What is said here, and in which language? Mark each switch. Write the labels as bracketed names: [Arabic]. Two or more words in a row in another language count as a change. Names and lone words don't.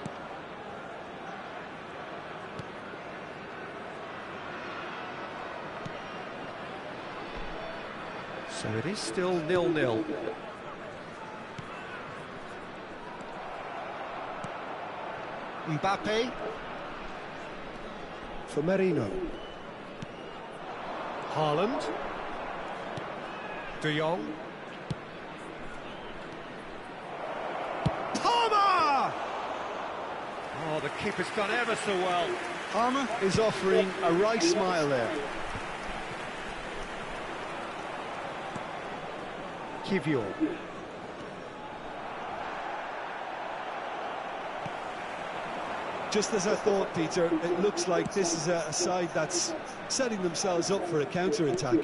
[English] So it is still 0-0. Mbappe for Merino. Haaland. De Jong. Palmer! Oh, the keeper's done ever so well. Palmer is offering a right smile there. Kivior. Just as I thought, Peter, it looks like this is a side that's setting themselves up for a counter-attack.